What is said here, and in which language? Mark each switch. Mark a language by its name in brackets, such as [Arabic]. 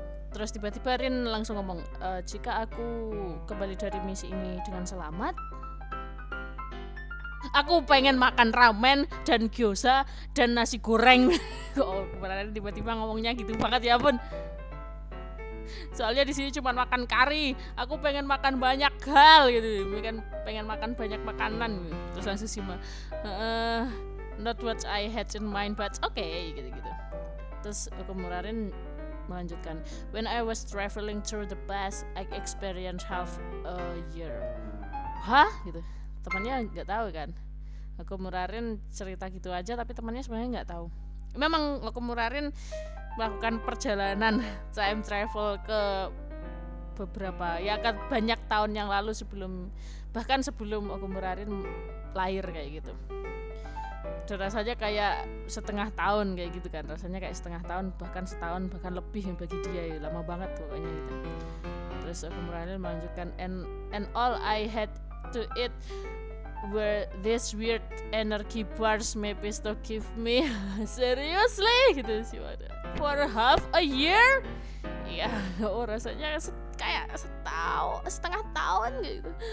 [Indonesian] Terus tiba-tiba Rin langsung ngomong, jika aku kembali dari misi ini dengan selamat, aku pengen makan ramen dan gyoza dan nasi goreng. Oh, kemarin tiba-tiba ngomongnya gitu banget ya pun. Soalnya di sini cuma makan kari, aku pengen makan banyak hal gitu, pengen makan banyak makanan. Terus langsung [English] Shima, not what I had in mind, but okay [Indonesian] gitu. Terus Okumurarin melanjutkan, [English] when I was traveling through the past, I experienced half a year. [Indonesian] Hah? Gitu. Temannya nggak tahu kan. Okumurarin cerita gitu aja, tapi temannya sebenarnya nggak tahu. Memang Okumurarin melakukan perjalanan time travel ke beberapa, ya kan banyak tahun yang lalu bahkan sebelum Okumurarin lahir kayak gitu. Dan rasanya kayak setengah tahun kayak gitu kan, rasanya kayak setengah tahun, bahkan setahun, bahkan lebih bagi dia ya, lama banget pokoknya gitu. Terus Okumurarin melanjutkan, [English] and all I had to eat were this weird energy bars Mephisto give me. Seriously [Indonesian] gitu sih, [English] for half a year. [Indonesian] Ya, rasanya kayak setengah tahun gitu.